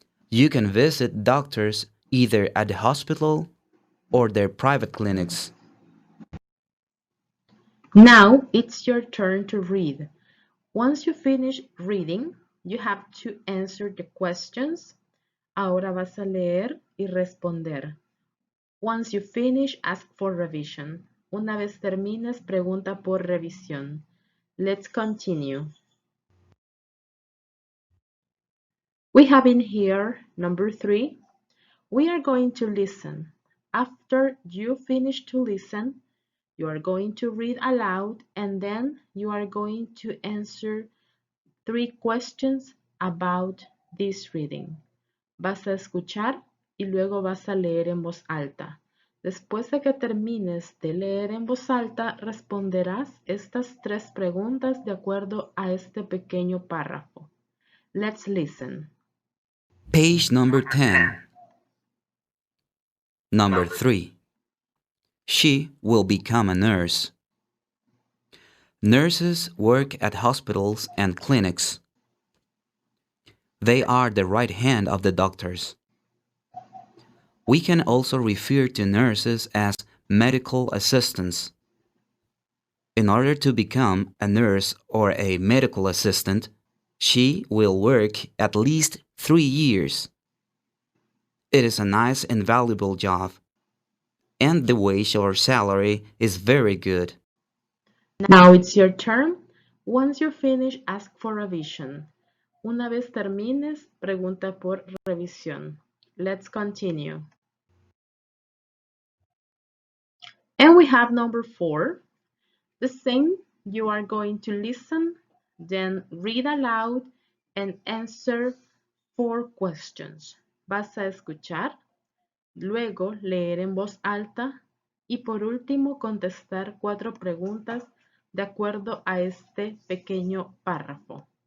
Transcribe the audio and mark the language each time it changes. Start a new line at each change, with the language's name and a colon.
English: You can visit doctors either at the hospital or their private clinics. Now it's your turn to read. Once you finish reading, you have to answer the questions.
Spanish: Ahora vas a leer y responder.
English: Once you finish, ask for revision.
Spanish: Una vez termines, pregunta por revisión.
English: Let's continue. We have in here number 3. We are going to listen. After you finish to listen, you are going to read aloud and then you are going to answer 3 questions about this reading.
Spanish: Vas a escuchar y luego vas a leer en voz alta. Después de que termines de leer en voz alta, responderás estas 3 preguntas de acuerdo a este pequeño párrafo.
English: Let's listen. Page number 10. Number 3. She will become a nurse. Nurses work at hospitals and clinics. They are the right hand of the doctors. We can also refer to nurses as medical assistants. In order to become a nurse or a medical assistant, she will work at least 3 years. It is a nice and valuable job, and the wage or salary is very good. Now it's your turn. Once you finish, ask for revision.
Spanish: Una vez termines, pregunta por revisión.
English: Let's continue. And we have number 4. The same, you are going to listen, then read aloud and answer 4 questions.
Spanish: Vas a escuchar, luego leer en voz alta y por último contestar 4 preguntas de acuerdo a este pequeño párrafo.